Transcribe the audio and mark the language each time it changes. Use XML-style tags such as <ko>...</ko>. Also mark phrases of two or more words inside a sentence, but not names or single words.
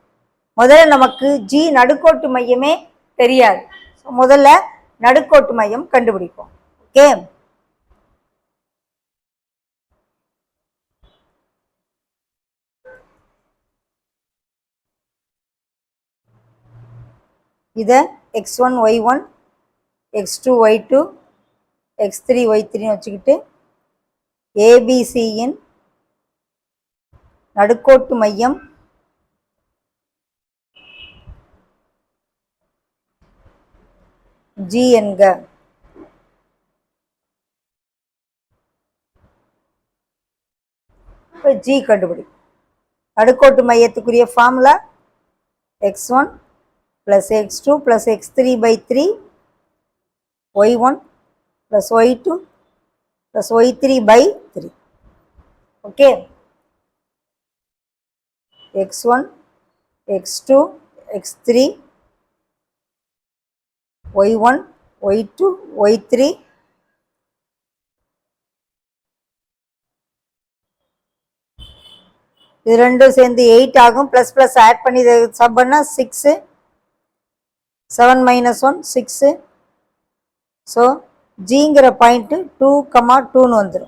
<ta>முதல்ல நமக்கு ஜி நடுக்கோட்டு மையமே தெரியாது. முதல்ல நடுக்கோட்டு மையம் கண்டுபிடிப்போம். ஓகே, இதை x1 y1 x2 y2 x3 y3 வச்சுக்கிட்டு ஏபிசியின் நடுக்கோட்டு மையம் ஜி என்க. இப்போ ஜி கண்டுபிடி. நடுக்கோட்டு மையத்துக்குரிய ஃபார்முலா x1 + x2 + x3/3 y1 + y2 + y3/3. ஓகே, x1 x2 x3 y1 y2 y3 இது ரெண்டும் சேர்ந்து 8 ஆகும்.</ta> <en>plus plus add</en> <ta>பண்ணி சப் பண்ணால் 6, 7 - 1 6. ஸோ ஜிங்கிற பாயிண்ட்டு 2,2ன்னு வந்துடும்.</ta>